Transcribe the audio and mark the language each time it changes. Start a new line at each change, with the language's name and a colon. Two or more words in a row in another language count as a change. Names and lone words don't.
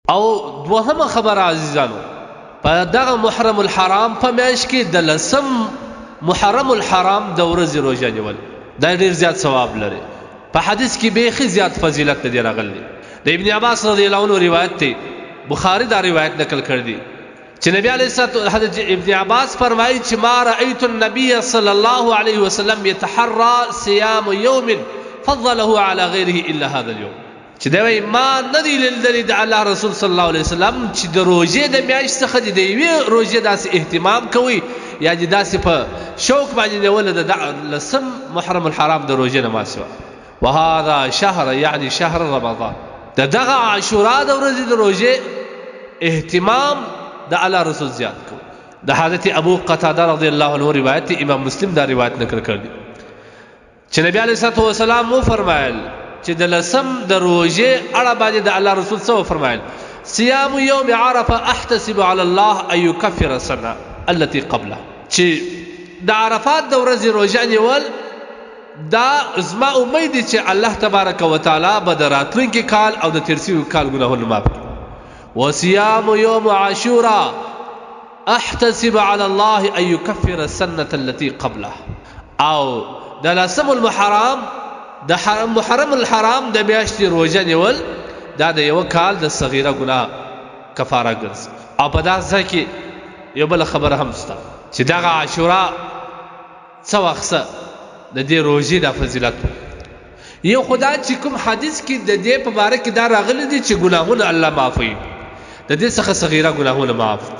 Pashto: او دوهمه خبره عزیزانو، په دغه محرم الحرام په میاشت کې د لسم محرم الحرام د ورځې روژه نیول دا ډېر زیات ثواب لري. په حدیث کې بیخي زیات فضیلت دی راغلی. د ابن عباس
Arabic: رضی الله عنه
Pashto: روایت دی، بخاری دا روایت نقل کړ دی چې نبی
Arabic: علیه الصلاه
Pashto: حضرت ابن عباس فرمایي چې
Arabic: ما رأيت النبي صلى الله عليه وسلم يتحرى صيام يوم فضله على غيره الا هذا اليوم.
Pashto: چې دا وایي ما نه دی لیدلی د الله رسول
Arabic: صلی الله علیه وسلم
Pashto: چې د روژې د میاشت څخه د یوې روژې داسې اهتمام کوي یا د داسې په شوق باندې نیول د لسم محرم الحرام د روژې نه ما سوا.
Arabic: وهذا شهر يعني شهر رمضان.
Pashto: د دغه عاشورا د ورځې د روژې اهتمام د الله رسول زیات کوي. د حضرت ابو قتاده
Arabic: رضی الله عنه
Pashto: روایت امام مسلم دا روایت نقل کړی چې نبی
Arabic: علیه الصلاه والسلام
Pashto: مو فرمایل چې د لسم د روژې اړه باندې د الله رسول څه فرمایل؟
Arabic: صيام يوم عرفه احتسب على الله ان يكفر السنه التي قبله.
Pashto: چې د عرفات د ورځې روژه نیول دا زما امید دی چې الله
Arabic: تبارک وتعالى
Pashto: به د راتلونکي کال او د تیر شوي کال ګناهونه معاف کړي.
Arabic: وصيام يوم عاشورا احتسب على الله ان يكفر السنه التي قبله.
Pashto: او د لسم المحرم د محرم الحرام د میاشتې روژه نیول دا د یو کال د صغیره ګناه کفاره ګرځي. او په دغه ځای کې یو بله خبره هم شته چې دغه عاشورا څه وخت د دې روژې د فضیلت یو خدا چې کوم حدیث کې د دې په باره کې دا راغلی دی چې ګناهونه الله معافوي، د دې څخه صغیره ګناهونه معاف دي.